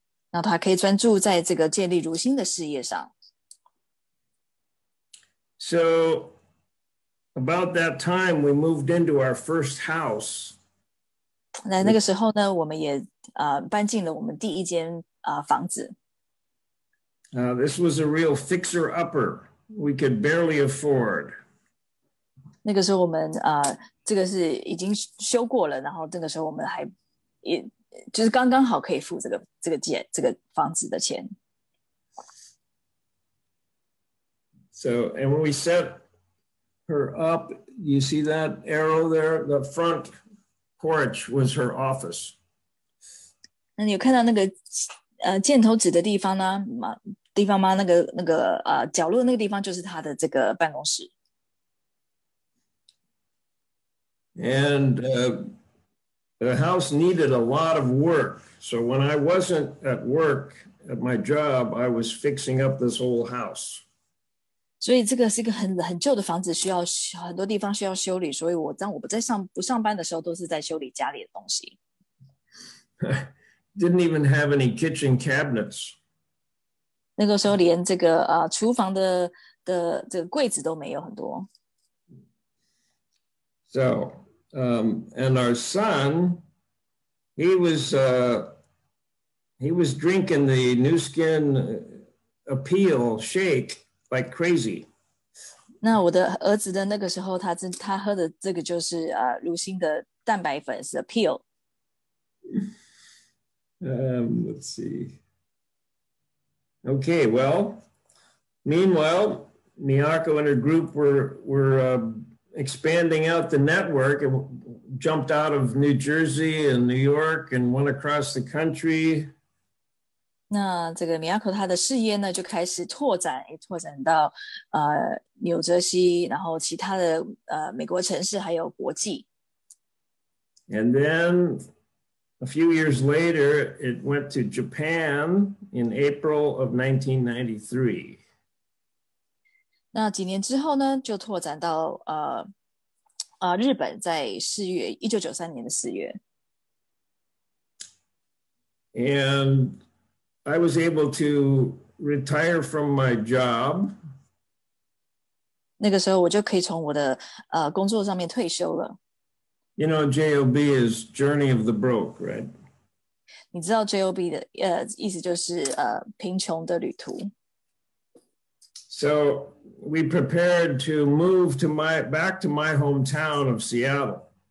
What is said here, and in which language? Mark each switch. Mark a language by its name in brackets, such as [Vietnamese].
[Chinese] 然后他可以专注在这个建立如新的事业上。 [English] So about that time, we moved into our first house. [Chinese] 那个时候呢，我们也搬进了我们第一间房子。 [English] This was a real fixer-upper. We could barely afford. [Chinese] 那个时候我们这个是已经修过了，然后这个时候我们也就是刚刚好可以付这个房子的钱。 [English] So, and when we set her up, you see that arrow there? The front porch was her office. [Chinese] 那你有看到那个箭头指的地方呢？地方吗？那个角落那个地方就是她的这个办公室。 [English] And the house needed a lot of work. So when I wasn't at work at my job, I was fixing up this whole house. [Chinese] 所以这个是一个很旧的房子，需要很多地方需要修理。所以当我不上班的时候，都是在修理家里的东西。 [English] Didn't even have any kitchen cabinets. [Chinese] 那个时候连这个厨房的这个柜子都没有很多。 [English] So, and our son, he was drinking the New Skin Appeal shake like crazy. [Chinese] 那我的儿子的那个时候，他喝的这个就是乳清的蛋白粉是 Appeal。 [English] Let's see. Okay, well, meanwhile, Miyako and her group were expanding out the network and jumped out of New Jersey and New York and went across the country. [Chinese] 那这个米亚口他的事业呢，就开始拓展到纽泽西，然后其他的美国城市还有国际。 [English] And then a few years later, it went to Japan in April of 1993. [Chinese] 那几年之后呢，就拓展到日本，在1993年的4月。 [English] And I was able to retire from my job. [Chinese] 那个时候我就可以从我的工作上面退休了。 [English] You know, JOB is Journey of the Broke, right? [Chinese] 你知道 JOB 的意思就是贫穷的旅途。 [English] So we prepared to move back to my hometown of Seattle.